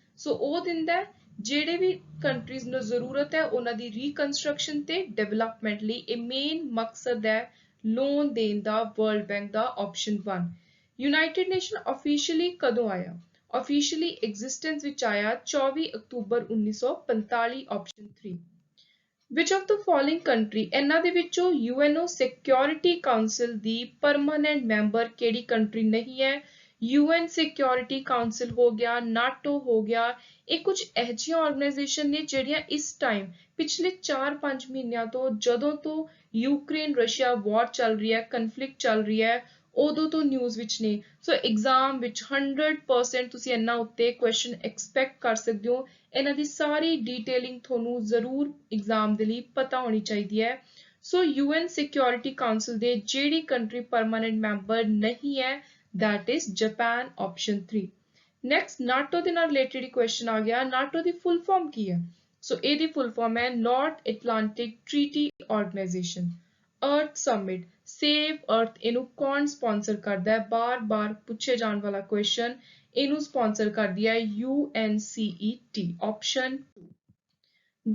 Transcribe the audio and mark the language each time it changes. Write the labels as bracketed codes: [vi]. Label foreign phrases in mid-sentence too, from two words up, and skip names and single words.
[pa] ਸੋ ਉਹ ਦਿੰਦਾ ਹੈ ਜਿਹੜੇ ਵੀ ਕੰਟਰੀਜ਼ ਨੂੰ ਜ਼ਰੂਰਤ ਹੈ ਉਹਨਾਂ ਦੀ ਰੀਕਨਸਟਰਕਸ਼ਨ ਤੇ ਡਿਵੈਲਪਮੈਂਟ ਲਈ। ਇਹ ਮੇਨ ਮਕਸਦ ਹੈ ਲੋਨ ਦੇਣ ਦਾ ਵਰਲਡ ਬੈਂਕ ਦਾ, ਆਪਸ਼ਨ 1. ਯੂਨਾਈਟਿਡ ਨੇਸ਼ਨ ਆਫੀਸ਼ੀਅਲੀ ਕਦੋਂ ਆਇਆ? [en] officially existence [pa] ਵਿੱਚ ਆਇਆ 24 ਅਕਤੂਬਰ 1945, ਆਪਸ਼ਨ 3. [en] Which of the following country [pa] ਇਹਨਾਂ ਦੇ ਵਿੱਚੋਂ UNO Security Council ਦੀ [en] permanent member [pa] ਕਿਹੜੀ ਕੰਟਰੀ ਨਹੀਂ ਹੈ? UN Security Council ਹੋ ਗਿਆ, ਨਾਟੋ ਹੋ ਗਿਆ। ਇਹ ਕੁਝ ਇਹੋ ਜਿਹੀਆਂ ਆਰਗੇਨਾਈਜੇਸ਼ਨ ਨੇ ਜਿਹੜੀਆਂ ਇਸ ਟਾਈਮ ਪਿਛਲੇ 4-5 ਮਹੀਨਿਆਂ ਤੋਂ ਜਦੋਂ ਤੋਂ ਯੂਕਰੇਨ ਰਸ਼ੀਆ ਵਾਰ ਚੱਲ ਰਹੀ ਹੈ, ਕਨਫਲਿਕਟ ਚੱਲ ਰਹੀ ਹੈ, ਉਦੋਂ ਤੋਂ ਨਿਊਜ਼ ਵਿੱਚ ਨੇ। ਸੋ ਐਗਜ਼ਾਮ ਵਿੱਚ 100% ਤੁਸੀਂ ਇਹਨਾਂ ਉੱਤੇ [en] question expect [pa] ਕਰ ਸਕਦੇ ਹੋ। ਇਹਨਾਂ ਦੀ ਸਾਰੀ ਡੀਟੇਲਿੰਗ ਤੁਹਾਨੂੰ ਜ਼ਰੂਰ ਐਗਜ਼ਾਮ ਦੇ ਲਈ ਪਤਾ ਹੋਣੀ ਚਾਹੀਦੀ ਹੈ। ਸੋ UN Security Council ਦੇ ਜਿਹੜੀ [en] country permanent member [pa] ਨਹੀਂ ਹੈ [en] that is Japan, option 3. [pa] ਨੈਕਸਟ ਨਾਟੋ ਦੇ ਨਾਲ [en] related question [pa] ਆ ਗਿਆ। ਨਾਟੋ ਦੀ [en] full form [pa] ਕੀ ਹੈ? ਸੋ ਇਹਦੀ [en] full form [pa] ਹੈ ਨਾਰਥ ਐਟਲਾਂਟਿਕ ਟ੍ਰੀਟੀ ਆਰਗੇਨਾਈਜੇਸ਼ਨ। ਅਰਥ ਸਮਿਟ, ਸੇਵ ਅਰਥ, ਇਹਨੂੰ ਕੌਣ ਸਪਾਂਸਰ ਕਰਦਾ ਹੈ? ਬਾਰ-ਬਾਰ ਪੁੱਛੇ ਜਾਣ ਵਾਲਾ ਕੁਐਸਚਨ। ਇਹਨੂੰ ਸਪਾਂਸਰ ਕਰਦੀ ਹੈ UNCET, ਆਪਸ਼ਨ 2.